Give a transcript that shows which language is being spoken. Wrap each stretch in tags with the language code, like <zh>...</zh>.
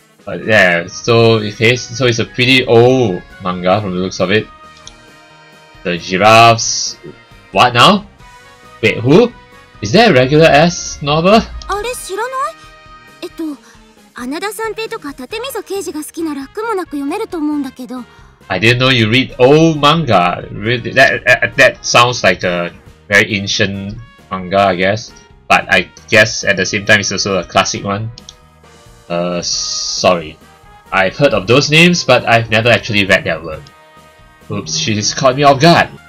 <en>But yeah, so it's a pretty old manga from the looks of it. The giraffes. What now? Wait, who? Is that a regular ass novel?</en> <ja>あれ知らない？穴田三平とか立溝刑事が好きなら苦もなく読めると思うんだけど。</ja> <en>I didn't know you read old manga. Really, that sounds like a very ancient manga, I guess. But I guess at the same time it's also a classic one. Sorry. I've heard of those names, but I've never actually read their work. Oops, she's caught me off guard.</en>